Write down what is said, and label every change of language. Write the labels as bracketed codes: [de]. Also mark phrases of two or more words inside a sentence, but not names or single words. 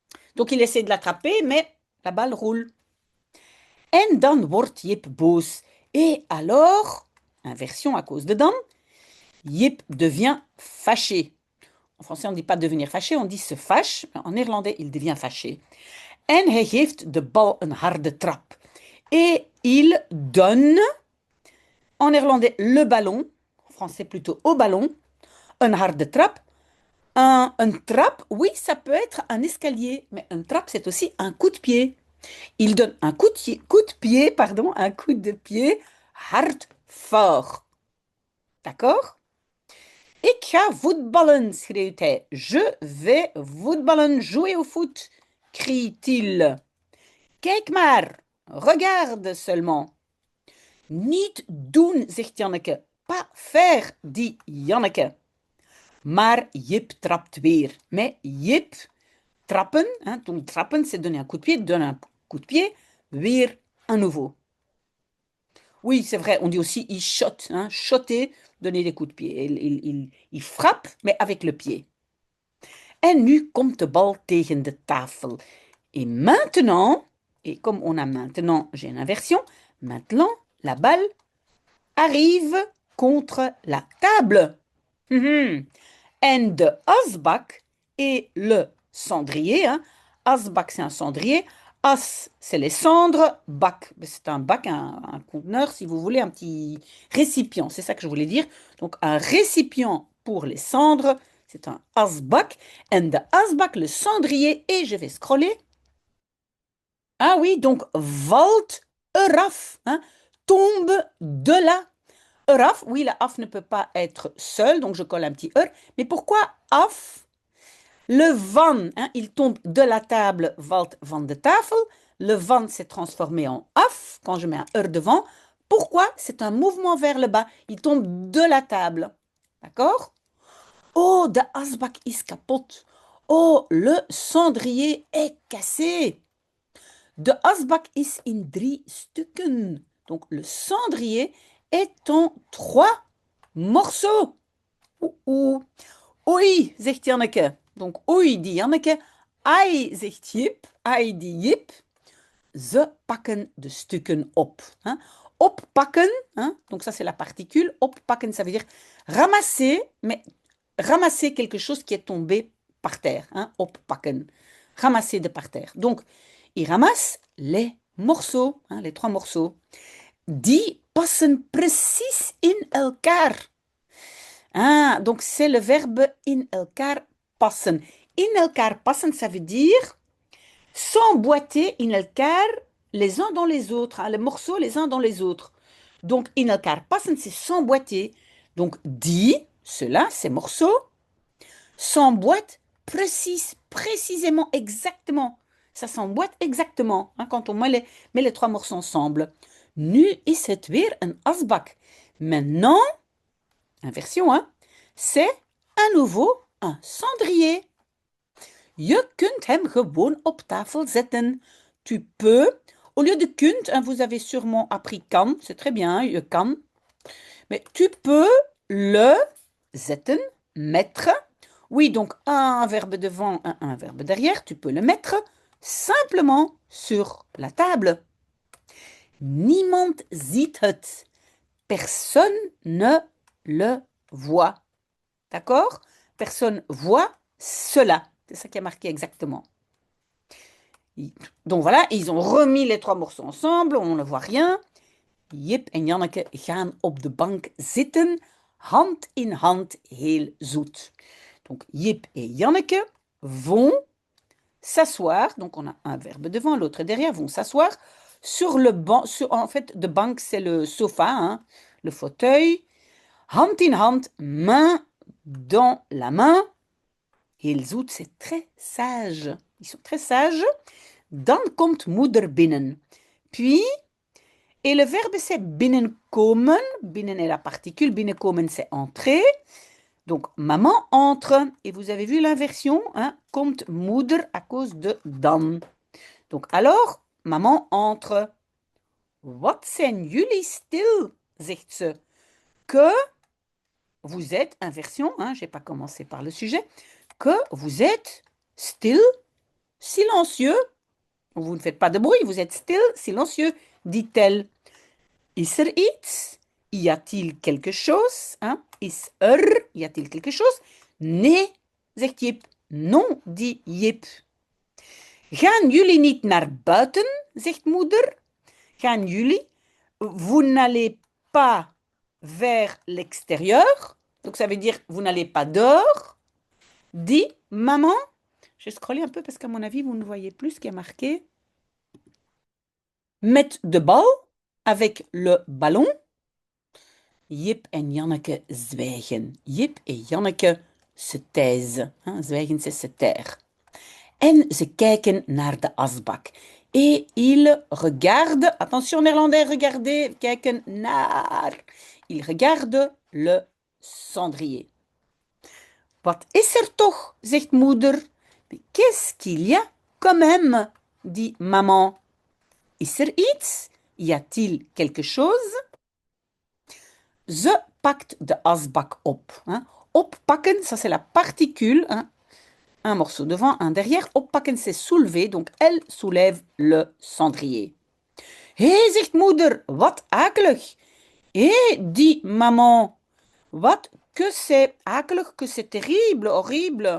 [fr] Donc il essaie de l'attraper, mais la balle roule. [nl] En dan wordt Jip boos. [fr] Et alors, inversion à cause de dan, Jip devient fâché. En français, on ne dit pas devenir fâché, on dit se fâche. En néerlandais, il devient fâché. [nl] En hij geeft de bal een harde trap. [fr] Et il donne, en néerlandais, le ballon, en français plutôt au ballon, [nl] een harde trap. [fr] Un trap, oui, ça peut être un escalier, mais un trap, c'est aussi un coup de pied. Il donne un coup de pied, pardon, un coup de pied hard fort. D'accord? [nl] Ik ga voetballen, schreeuwt hij. [fr] Je vais voetballen, jouer au foot, crie-t-il. [nl] Kijk maar, [fr] regarde seulement. [nl] Niet doen, zegt Janneke. [fr] Pas faire, dit Janneke. [nl] Maar Jip trapt weer. [fr] Mais Jip, trappen, hein, donc trappen, c'est donner un coup de pied, donne un coup de pied, weer à nouveau. Oui, c'est vrai, on dit aussi il shot, hein, shotter, donner des coups de pied. Il frappe, mais avec le pied. [nl] En nu komt de bal tegen de tafel. [fr] Et maintenant, et comme on a maintenant, j'ai une inversion, maintenant, la balle arrive contre la table. [nl] En de asbak [fr] et le cendrier, hein. Asbak, c'est un cendrier. As, c'est les cendres. Bac, c'est un bac, un conteneur, si vous voulez, un petit récipient. C'est ça que je voulais dire. Donc, un récipient pour les cendres, c'est un asbak. [nl] En de asbak, [fr] le cendrier. Et je vais scroller. Ah oui, donc, [nl] valt eraf, [fr] hein, tombe de là. Eraf, oui, la af ne peut pas être seul, donc je colle un petit er. Mais pourquoi af? Le van, hein, il tombe de la table, [nl] valt van de tafel. [fr] Le van s'est transformé en af quand je mets un er devant. Pourquoi? C'est un mouvement vers le bas. Il tombe de la table. D'accord? [nl] Oh, de asbak is kapot. [fr] Oh, le cendrier est cassé. [nl] De asbak is in 3 stukken. [fr] Donc, le cendrier est en 3 morceaux. [nl] Oeh. Oei, zegt Janneke. [fr] Donc, oei, dit Janneke. [nl] Ai, zegt Jip. [fr] Ai, dit Jip. [nl] Ze pakken de stukken op. Hein? [fr] Oppakken, hein? Donc ça c'est la particule. Oppakken, ça veut dire ramasser, mais ramasser quelque chose qui est tombé par terre. Hein? Oppakken. Ramasser de par terre. Donc, il ramasse les morceaux, hein, les 3 morceaux. [nl] Die passen precies in elkaar. [fr] Ah, donc c'est le verbe [nl] in elkaar passen. In elkaar passen, [fr] ça veut dire s'emboîter [nl] in elkaar [fr] les uns dans les autres, hein, les morceaux les uns dans les autres. Donc [nl] in elkaar passen, [fr] c'est s'emboîter. Donc die, cela, ces morceaux, s'emboîtent précisément, exactement. Ça s'emboîte exactement hein, quand on met les 3 morceaux ensemble. [nl] Nu is het weer een asbak. [fr] Maintenant, inversion, hein, c'est à nouveau un cendrier. [nl] Je kunt hem gewoon op tafel zetten. [fr] Tu peux, au lieu de kunt, hein, vous avez sûrement appris kan, c'est très bien, [nl] je kan. [fr] Mais tu peux le zetten, mettre. Oui, donc un verbe devant, un verbe derrière, tu peux le mettre simplement sur la table. [nl] Niemand ziet het. [fr] Personne ne le voit. D'accord? Personne voit cela. C'est ça qui est marqué exactement. Donc voilà, ils ont remis les 3 morceaux ensemble, on ne voit rien. [nl] Jip en Janneke gaan op de bank zitten, hand in hand, heel zoet. [fr] Donc Jip et Janneke vont s'asseoir, donc on a un verbe devant, l'autre derrière, vont s'asseoir sur le banc, en fait, [nl] de bank [fr] c'est le sofa, hein, le fauteuil, [nl] hand in hand, [fr] main dans la main. [nl] Heel zoet, [fr] c'est très sage. Ils sont très sages. [nl] Dan komt moeder binnen. [fr] Puis, et le verbe c'est binnenkomen. Binnen est la particule, binnenkomen c'est entrer. Donc, maman entre. Et vous avez vu l'inversion, hein? [nl] Komt moeder [fr] à cause de dan. Donc, alors, maman entre. [nl] Wat zijn jullie stil, zegt ze. [fr] Que vous êtes, inversion, hein? Je n'ai pas commencé par le sujet, que vous êtes stil, Silencieux. Vous ne faites pas de bruit, vous êtes stil, silencieux, dit-elle. [nl] Is er iets? [fr] Y a-t-il quelque chose? Hein? [nl] Is er? [fr] Y a-t-il quelque chose? [nl] Nee, zegt Jip. [fr] Non, dit Jip. [nl] Gaan jullie niet naar buiten? Zegt moeder. Gaan jullie? [fr] Vous n'allez pas vers l'extérieur. Donc ça veut dire vous n'allez pas dehors. Dit maman. Je vais scroller un peu parce qu'à mon avis, vous ne voyez plus ce qui est marqué. [nl] Met de bal [fr] avec le ballon. [nl] Jip en Janneke zwijgen. [fr] Jip en Janneke se taisent. Zwijgen, c'est se taire. [nl] En ze kijken naar de asbak. [fr] Et ils regardent, attention néerlandais, regardez, [nl] kijken naar. [fr] Ils regardent le cendrier. [nl] Wat is er toch, zegt moeder. [fr] Qu'est-ce qu'il y a quand même, dit maman. [nl] Is er iets? [fr] Y a-t-il quelque chose? [nl] Ze pakt de asbak op. [fr] Oppakken, ça c'est la particule. Un morceau devant, un derrière. Oppakken, c'est soulever. Donc, elle soulève le cendrier. [nl] Hé, zegt moeder, wat akelig. [fr] Hé, dit maman, wat que c'est akelig, que c'est terrible, horrible.